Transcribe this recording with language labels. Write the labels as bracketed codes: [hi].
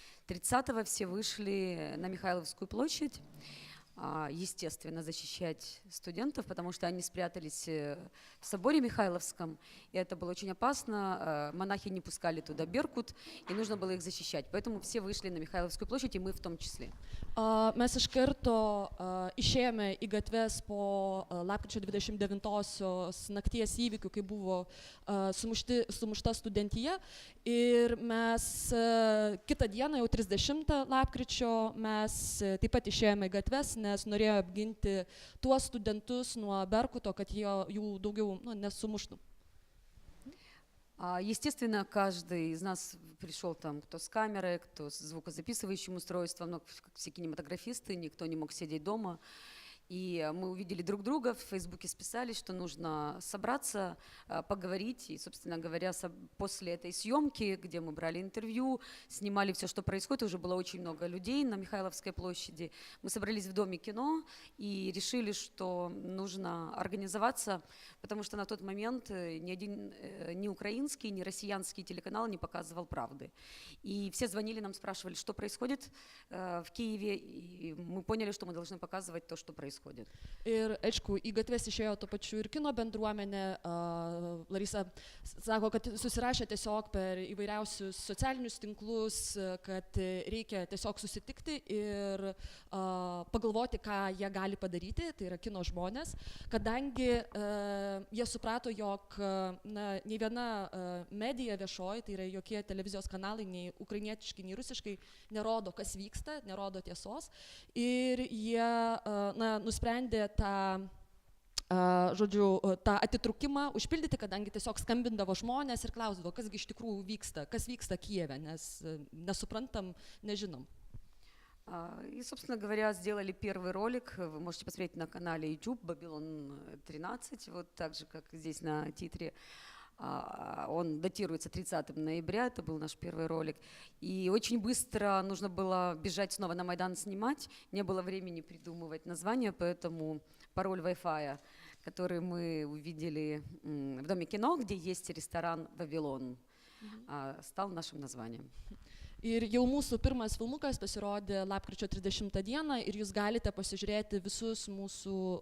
[ru] 30-го все вышли на Михайловскую площадь, естественно, защищать студентов, потому что они спрятались в соборе Михайловском, и это было очень опасно, монахи не пускали туда Беркут, и нужно было их защищать, поэтому все вышли на Михайловскую площадь, и мы в том числе. [lt] Mes iš karto išėjome į gatves po lapkričio 29-osios nakties įvykių, kai buvo sumušta studentija, ir mes kitą dieną, jau 30 lapkričio, mes taip pat išėjome į gatves, nes norėjo apginti tuos studentus nuo Berkuto, kad jų daugiau nesumuštų. [ru] Естественно, каждый из нас пришел там, кто с камерой, кто с звукозаписывающим устройством, но все кинематографисты, никто не мог сидеть дома. И мы увидели друг друга, в Фейсбуке списались, что нужно собраться, поговорить. И, собственно говоря, после этой съемки, где мы брали интервью, снимали все, что происходит, уже было очень много людей на Михайловской площади. Мы собрались в Доме кино и решили, что нужно организоваться, потому что на тот момент ни один, ни украинский, ни россиянский телеканал не показывал правды. И все звонили нам, спрашивали, что происходит в Киеве, и мы поняли, что мы должны показывать то, что происходит. [lt] Ir, aišku, į gatves išėjo to pačiu ir kino bendruomenė. Larisa sako, kad susirašė tiesiog per įvairiausius socialinius tinklus, kad reikia tiesiog susitikti ir pagalvoti, ką jie gali padaryti, tai yra kino žmonės, kadangi jie suprato, jog nei viena medija viešoji, tai yra jokie televizijos kanalai, nei ukrainietiškai, nei rusiškai, nerodo, kas vyksta, nerodo tiesos. Ir jie nusprendė tą atitrūkimą užpildyti, kadangi tiesiog skambindavo žmonės ir klausdavo, kasgi iš tikrųjų vyksta, kas vyksta Kijeve, nes nesuprantam, nežinom. [ru] И, собственно говоря, сделали первый ролик, вы можете посмотреть на канале YouTube, Babylon 13, вот так же, как здесь на титре. Он датируется 30 ноября, это был наш первый ролик. И очень быстро нужно было бежать снова на Майдан снимать, не было времени придумывать название, поэтому пароль Wi-Fi, который мы увидели в Доме кино, где есть ресторан «Вавилон», стал нашим названием. [lt] Ir jau mūsų pirmas filmukas pasirodė lapkričio 30 dieną ir jūs galite pasižiūrėti visus mūsų